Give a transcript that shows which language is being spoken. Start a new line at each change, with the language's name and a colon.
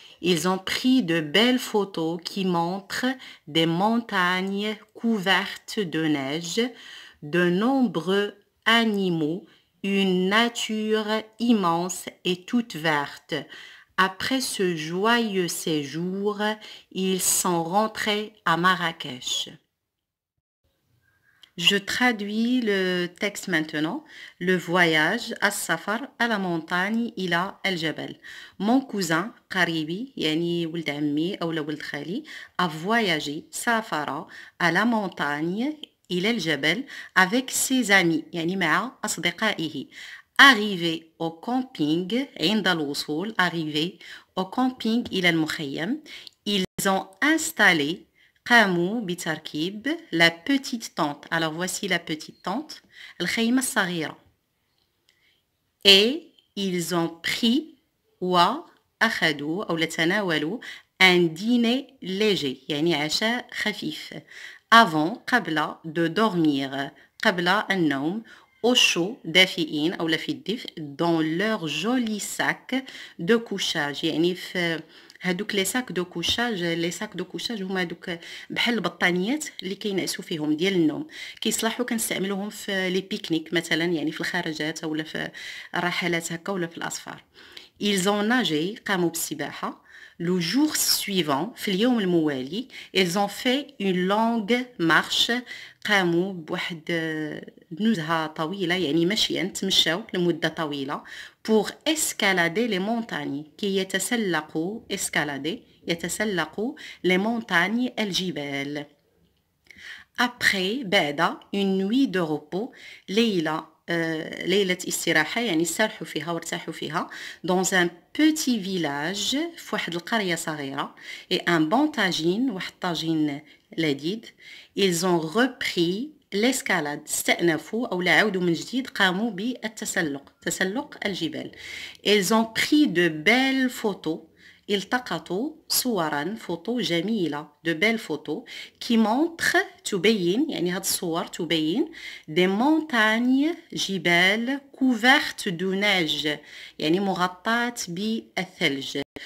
French: Ils ont pris de belles photos qui montrent des montagnes couvertes de neige, de nombreux animaux, une nature immense et toute verte. Après ce joyeux séjour, ils sont rentrés à Marrakech. Je traduis le texte maintenant. Le voyage à Safar à la montagne
Arabic: إلى الجبل. Mon cousin قريبي يعني ولد عمي أو ولد خالي
French: a voyagé
Arabic: سافر à la montagne إلى الجبل
French: avec ses amis
Arabic: يعني مع أصدقائه.
French: Arrivé au camping
Arabic: عند الوصول
French: arrivé au camping
Arabic: إلى المخيم.
French: Ils ont installé
Arabic: قاموا بتركيب
French: la petite tente. Alors voici la petite tente.
Arabic: الخيمة الصغيرة. Et ils ont pris وأخذوا أو تناولوا
French: un dîner léger
Arabic: يعني عشاء خفيف. Avant قبل de dormir قبل النوم au chaud دافئين أو في الدفء
French: dans leur joli sac de couchage
Arabic: يعني في هادوك لي ساك دو كوشاج هما دوك بحال البطانيات اللي كينعسوا فيهم ديال النوم كيصلحوا كنستعملوهم في لي بيكنيك مثلا يعني في الخارجات ولا في الرحلات هكا ولا في الأصفار.
French: Ils ont nagé
Arabic: قاموا بالسباحة. Le jour suivant في اليوم الموالي
French: ils ont fait une longue marche
Arabic: قاموا بواحد نزهة طويلة يعني مشيا تمشاو لمدة طويلة
French: pour escalader les montagnes
Arabic: كي يتسلقوا يتسلقوا les montagnes الجبال. Après بعد une nuit de repos ليلة استراحة يعني استرحوا فيها وارتاحوا فيها
French: dans un petit village
Arabic: في واحد القرية صغيرة et un bon tagine واحد طاجين لذيذ.
French: Ils ont repris l'escalade
Arabic: استأنفوا أو عاودوا من جديد قاموا بالتسلق تسلق الجبال.
French: Ils ont pris de belles photos
Arabic: التقطوا صورا فوتو جميلة de belles photos qui montrent تبين يعني هاد الصور تبين des montagnes جبال couvertes de neige يعني مغطاة بالثلج